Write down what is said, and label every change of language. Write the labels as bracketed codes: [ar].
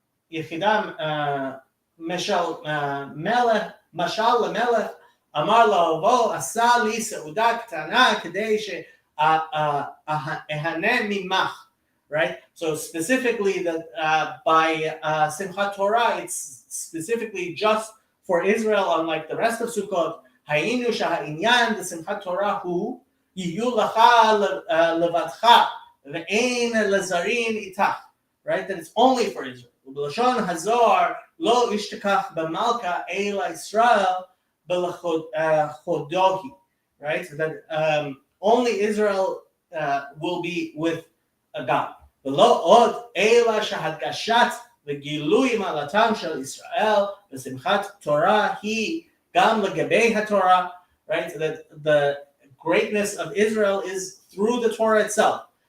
[he] יחידה משל משל למלך אמר לו בוא עשה לי סעודה קטנה כדי שאהנה ממך, right? [en] So specifically that by Simchat Torah, it's specifically just for Israel, unlike the rest of Sukkot. [he] היינו שהעניין בשמחת תורה הוא יהיו לך לבדך ואין לזרים איתך, right? [en] That it's only for Israel. [he] ובלשון הזוהר לא ישתכח במלכה אלא ישראל בלכודוהי, right? [en] That only Israel will be with a God. [he] ולא עוד אלא שהדגשת וגילוי מעלתם של ישראל בשמחת תורה היא גם לגבי התורה, right? [en] That the greatness of Israel is through the Torah itself.